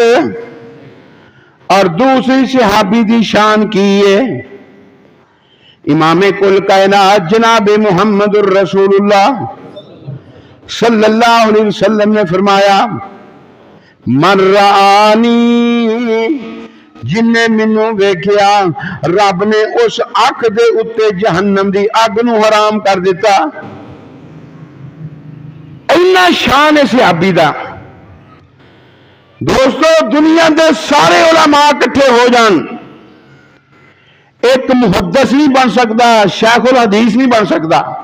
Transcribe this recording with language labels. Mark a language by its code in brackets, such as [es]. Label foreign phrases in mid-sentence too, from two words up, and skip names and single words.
[pa] اور دوسری صحابی دی شان کی ہے, امام کل کائنات جناب محمد الرسول اللہ [ar] صلی اللہ علیہ وسلم [pa] نے فرمایا [ar] من رآنی, [pa] جن نے مینوں ویکھیا رب نے اس اکھ دے اتے جہنم دی اگ نو حرام کر دیتا. اینا شان ہے صحابی دا. دوستو دنیا دے سارے علماء کٹھے ہو جان, ایک محدث نہیں بن سکتا, شیخ الحدیث نہیں بن سکتا.